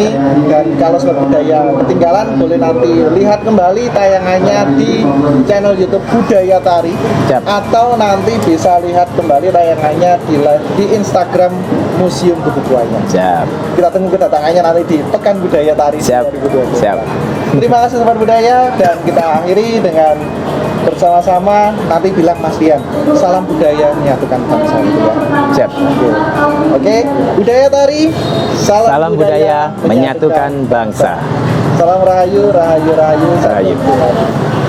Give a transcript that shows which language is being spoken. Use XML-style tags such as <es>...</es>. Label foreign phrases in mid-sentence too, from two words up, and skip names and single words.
<id>Dan kalau Sobat Budaya ketinggalan, boleh nanti lihat kembali tayangannya di channel YouTube Budaya Tari, atau nanti bisa lihat kembali tayangannya di Instagram Museum Buku Buaya. Kita tunggu kedatangannya nanti di Pekan Budaya Tari 2020. Terima kasih Sobat Budaya, dan kita akhiri dengan bersama-sama nanti bilang Mas Rian, salam budaya menyatukan bangsa gitu ya. Oke, Budaya Tari, salam budaya menyatukan bangsa. Salam rahayu, rahayu, rahayu.</id>